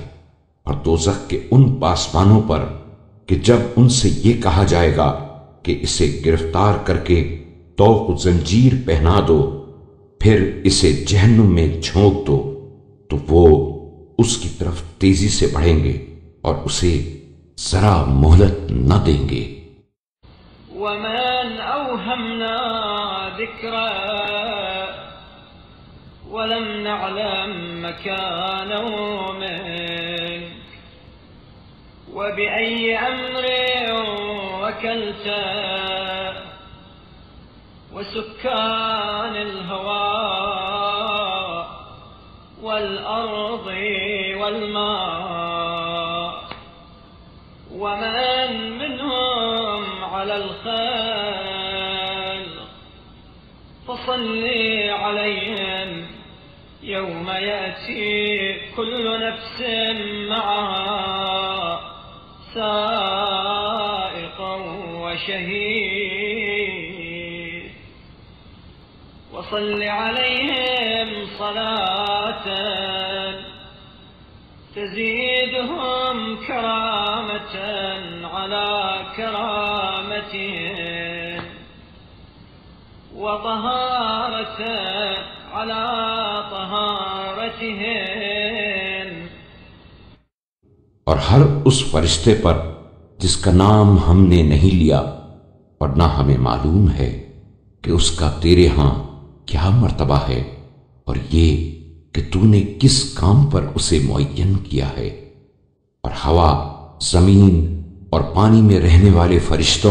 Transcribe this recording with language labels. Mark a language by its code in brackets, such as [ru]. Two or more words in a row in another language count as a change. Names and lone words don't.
[hi] और दोज़ख के उन पासबानों पर कि जब उनसे ये कहा जाएगा कि इसे गिरफ्तार करके तौक जंजीर पहना दो, फिर इसे जहन्नुम में झोंक दो, तो वो उसकी तरफ तेजी से बढ़ेंगे और उसे जरा मोहलत न देंगे। [ar] ومن أوهمنا ذكره ولم نعلم مكانه من وبأي أمر وكلته وسكان الهواء والأرض والماء ومن منهم على الخلق فصل عليهم يوم يأتي كل نفس معها سائق وشهيد وصل عليهم صلاة تزيدهم كرامة على كرامتهم وطهارة على طهارتهم. [hi] और हर उस फरिश्ते पर जिसका नाम हमने नहीं लिया और ना हमें मालूम है कि उसका तेरे हां क्या मर्तबा है, और ये कि तूने किस काम पर उसे मुअय्यन किया है, और हवा, जमीन और पानी में रहने वाले फरिश्तों